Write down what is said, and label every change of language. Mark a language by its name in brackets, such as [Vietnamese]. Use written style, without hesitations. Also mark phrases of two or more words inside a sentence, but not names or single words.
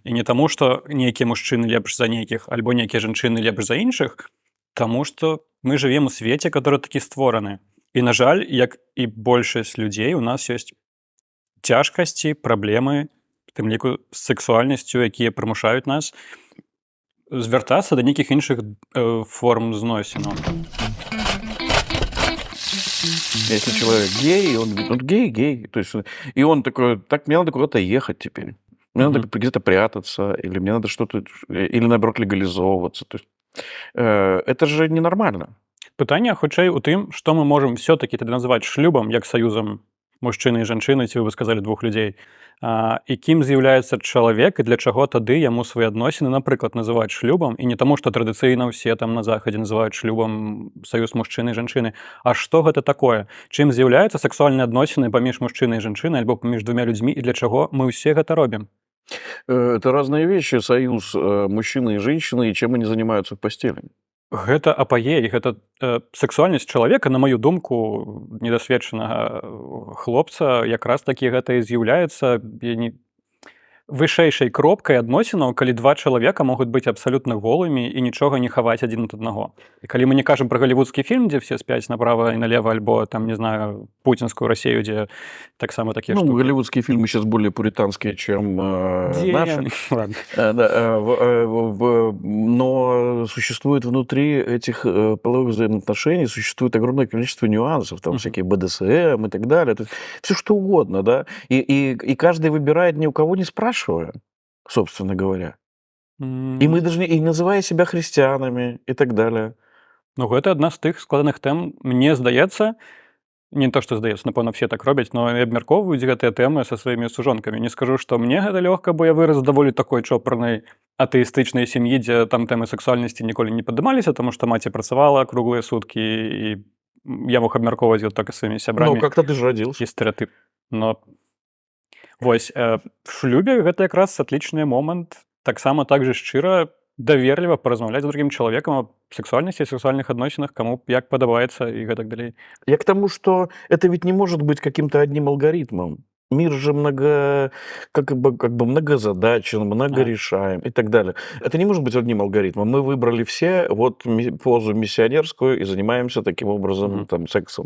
[Belarusian] І не таму, што нейкія мужчыны лепш за нейкіх, альбо нейкія жанчыны лепш за іншых, таму што мы жывем у свеце, который такі створаны. І, на жаль, як і большасць людзей, у нас ёсць цяжкасці, праблемы, у тым ліку з сексуальнасцю, якія прымушаюць нас звяртацца да нейкіх іншых форм зносіну. [Russian] Если человек гей, он говорит, он гей. То есть, и он такой, так, мне надо куда-то ехать теперь. Мне надо где-то прятаться, или мне надо что-то, или наоборот легализовываться. То есть, это же ненормально. [Belarusian] Пытанне, хутчэй, у тым, што мы можам все-таки тады называць шлюбам, як саюзам мужчыны і жанчыны, ці вы сказалі двух людзей, і кім з'яўляецца чалавек, і для чаго тады яму свае адносіны, напрыклад, называць шлюбам, і не таму, што традыцыйна ўсе там на захадзе называюць шлюбам саюз мужчыны і жанчыны, а што гэта такое? Чым з'яўляюцца сексуальныя адносіны паміж мужчынай і жанчынай, альбо паміж двумя людзьмі, і для чаго мы ўсе гэта робім? [Russian] Это разные вещи, союз мужчины и женщины, и чем они занимаются в постели. [Belarusian] Гэта апагей, гэта сексуальнасць чалавека, на маю думку, недасведчанага хлопца, якраз такі гэта і з'яўляецца вышэйшай кропкай адносінаў, калі два чалавека могуць быць абсалютна голымі і нічога не хаваць адзін ад аднаго. І калі мы не кажам пра галівудскі фільм, дзе все спяць направа і налева, альбо там, не знаю, путінскую Расію, дзе таксама такія штукі. [Russian] Голливудские фильмы сейчас более пуританские, чем наши. Ладно. Но существует внутри этих половых взаимоотношений, существует огромное количество нюансов, там всякие БДСМ и так далее. Все что угодно, да. И каждый выбирает, ни у кого не спрашивая, собственно говоря. И мы должны, и называя себя христианами и так далее. [Belarusian] Ну, гэта адна з тых складаных тэм, мне здаецца, не то, што здаецца, напэўна, все так робяць, но абмяркоўваюць гэтыя тэмы са сваімі сужонкамі. Не скажу, што мне гэта лёгка, бо я вырас даволі такой чопарнай атэістычнай сям'і, дзе там тэмы сексуальнасці ніколі не падымаліся, таму што маці працавала круглыя суткі, і я мог абмяркоўваць [Russian] вот так [Belarusian] і сваімі сябрамі. [Russian] Ну, как-то ты же родился. [Belarusian] І стэрэатып. Но Вось в шлюбе гэта якраз атлічны момант таксама так же шчыра даверліва паразмаўляць з другім чалавекам аб сексуальнасці, сексуальных адносінах, каму як падабаецца і гэтак далей. [Russian] Я к тому, что это ведь не может быть каким-то одним алгоритмом. Мир же как бы многозадачен, многорешаем и так далее. Это не может быть одним алгоритмом. Мы выбрали все вот позу миссионерскую и занимаемся таким образом там, сексом.